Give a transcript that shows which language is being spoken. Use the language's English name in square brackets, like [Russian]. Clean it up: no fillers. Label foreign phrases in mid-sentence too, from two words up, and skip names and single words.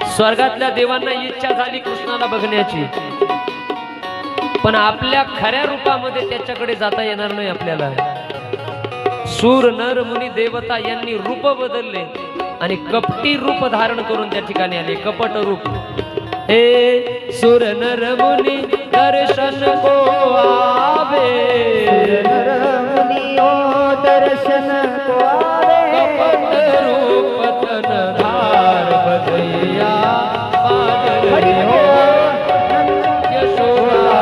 [Marathi] स्वर्गातल्या देवांना इच्छा झाली कृष्णाला बघण्याची, पण आपल्या खऱ्या रूपामध्ये त्याच्याकडे जाता येणार नाही आपल्याला। सूर नर मुनी देवता यांनी रूप बदलले आणि कपटी रूप धारण करून त्या ठिकाणी आले, कपट रूप। [Hindi] हे सुर नर मुनी दर्शन को आवे, नर मुनियो दर्शन को आवे। कपट रूप तन धार बधैया हरि हो यशोदा